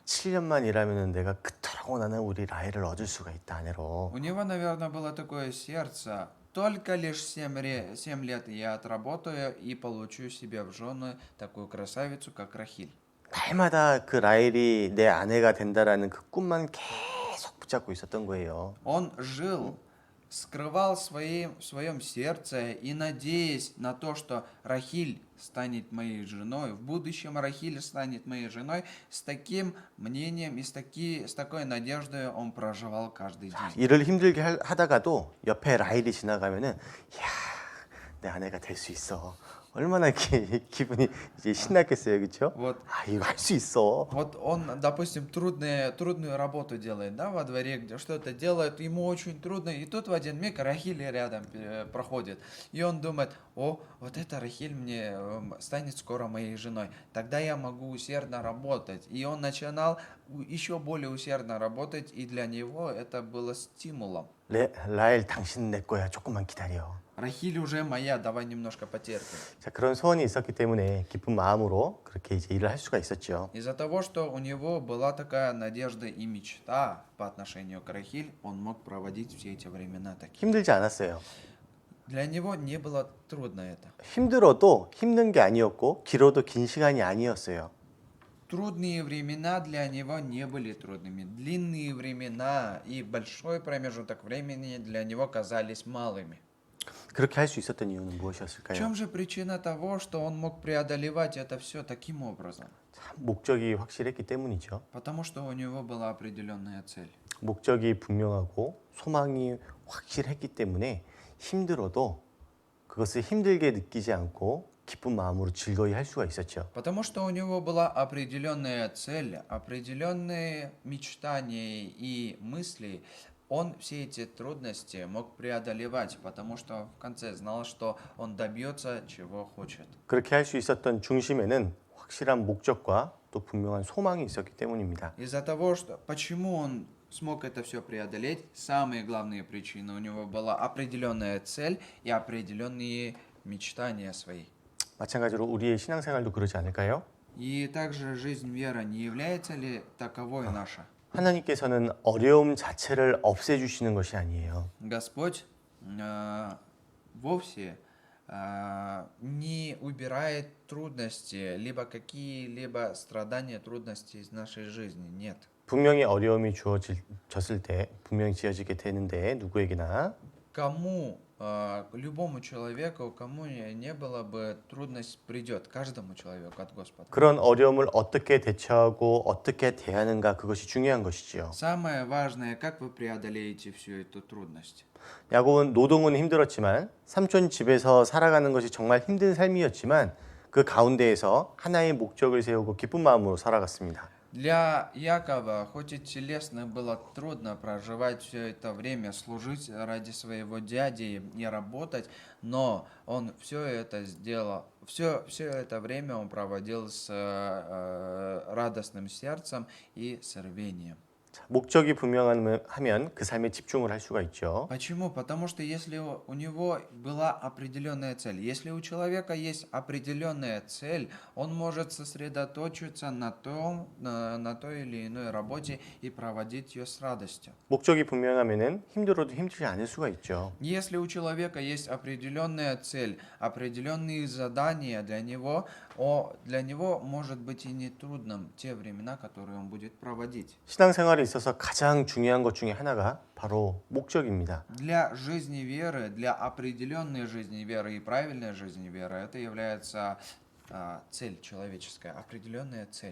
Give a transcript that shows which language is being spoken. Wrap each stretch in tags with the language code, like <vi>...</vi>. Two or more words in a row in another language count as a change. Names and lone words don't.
<ko>7년만 일하면 내가 그토록 원하는 우리 라헬을 얻을 수가 있다 아내로.</ko> <ru>У него, наверное, было такое сердце, только лишь 7 лет я отработаю и получу себе в жены такую красавицу, как Рахиль.</ru> <ko>날마다 그 라헬이 내 아내가 된다라는 그 꿈만 계속 붙잡고 있었던 거예요.</ko> <ru>Он жил, скрывал в своем сердце и надеясь на то, что Рахиль станет моей женой, в будущем Рахиль станет моей женой, с таким мнением и с такой надеждой он проживал каждый день.</ru> <ko>일을 힘들게 하다가도 옆에 라헬이 지나가면은 야, 내 아내가 될 수 있어. 얼마나 기분이 이제 신났겠어요, 그렇죠?</ko> <ru>Вот</ru> <ko>아, 이거 할 수 있어.</ko> <ru>Вот он, допустим, трудную работу делает, да, во дворе, где что-то делает, ему очень трудно, и тут в один миг Рахиль рядом проходит, и он думает, о, вот эта Рахиль мне станет скоро моей женой, тогда я могу усердно работать, и он начинал еще более усердно работать, и для него это было стимулом.</ru> <ko>라헬 당신은 내 거야. 조금만 기다려.</ko> <ru>Рахиль уже моя, давай немножко потерпим.</ru> <ko>자, 그런 소원이 있었기 때문에 기쁜 마음으로 그렇게 이제 일을 할 수가 있었죠.</ko> <ru>Из-за того, что у него была такая надежда и мечта по отношению к Рахиль, он мог проводить все эти времена такие.</ru> <ko>힘들지 않았어요.</ko> <ru>Для него не было трудно это.</ru> <ko>힘들어도 힘든 게 아니었고 길어도 긴 시간이 아니었어요.</ko> <ru>Трудные времена для него не были трудными. Длинные времена и большой промежуток времени для него казались малыми.</ru> <ko>그렇게 할 수 있었던 이유는</ko> <ru>В</ru> <ko>무엇이었을까요?</ko> <ru>чем же причина того, что он мог преодолевать это все таким образом?</ru> <ko>참 목적이 확실했기 때문이죠.</ko> <ru>Потому что у него была определенная цель.</ru> <ko>목적이 분명하고 소망이 확실했기 때문에 힘들어도 그것을 힘들게 느끼지 않고 기쁜 마음으로 즐거이 할 수가 있었죠.</ko> <ru>Потому что у него была определенная цель, определенные мечтания и мысли. Он все эти трудности мог преодолевать, потому что в конце знал, что он добьется, чего хочет.</ru> <ko>그렇게 할 수 있었던 중심에는 확실한 목적과 또 분명한 소망이 있었기 때문입니다.</ko> <ru>Из-за того, что почему он смог это все преодолеть, самые главные причины у него была определенная цель и определенные мечтания свои.</ru> <ko>마찬가지로 우리의 신앙생활도 그러지 않을까요?</ko> <ru>И также жизнь веры не является ли таковой наша?</ru> <ko>하나님께서는 어려움 자체를 없애주시는 것이 아니에요.</ko> <ru>Господь вовсе не убирает трудности, либо какие-либо страдания, трудности из нашей жизни. Нет.</ru> <ko>분명히 어려움이 주어졌을 때 분명히 지어지게 되는데 누구에게나</ko> <ru>Кому, любому человеку, кому не было бы трудность, придет каждому человеку от Господа.</ru> <ko>그런 어려움을 어떻게 대처하고 어떻게 대하는가 그것이 중요한 것이지요.</ko> <ru>Самое важное, как вы преодолеете всю эту трудность.</ru> <ko>야곱은 노동은 힘들었지만 삼촌 집에서 살아가는 것이 정말 힘든 삶이었지만 그 가운데에서 하나의 목적을 세우고 기쁜 마음으로 살아갔습니다.</ko> <ru>Для Якова, хоть и телесно было трудно проживать все это время, служить ради своего дяди и работать, но он все это сделал, все это время он проводил с радостным сердцем и с рвением.</ru> <ko>목적이 분명하면 그 삶에 집중을 할 수가 있죠.</ko> <ru>Почему? Потому что если у него была определенная цель, если у человека есть определенная цель, он может сосредоточиться на той или иной работе и проводить ее с радостью.</ru> <ko>목적이 분명하면은 힘들어도 힘들지 않을 수가 있죠.</ko> <ru>Если у человека есть определенная цель, определенные задания для него может быть и не трудным те времена, которые он будет проводить.</ru> <ko>신앙생활에 있어서 가장 중요한 것 중에 하나가 바로 목적입니다.</ko> <ru>Для жизни веры, для определенной жизни веры и правильной жизни веры, это является цель человеческая, определенная цель.</ru>